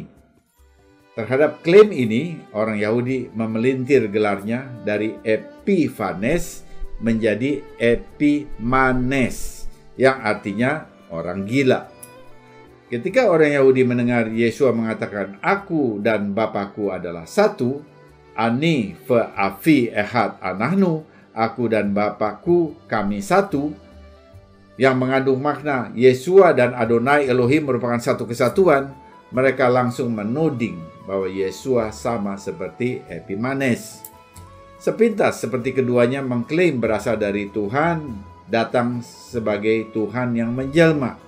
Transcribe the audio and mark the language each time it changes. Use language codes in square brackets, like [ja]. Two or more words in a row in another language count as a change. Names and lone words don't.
[id] Terhadap klaim ini, orang Yahudi memelintir gelarnya dari Epiphanes menjadi Epimanes, yang artinya orang gila. Ketika orang Yahudi mendengar Yesua mengatakan, "Aku dan Bapakku adalah satu," [he] אני ואבי אחד אנחנו, [id] aku dan Bapakku kami satu, yang mengandung makna Yesua dan Adonai Elohim merupakan satu kesatuan, mereka langsung menuding bahwa Yesua sama seperti Epimanes. Sepintas seperti keduanya mengklaim berasal dari Tuhan, datang sebagai Tuhan yang menjelma.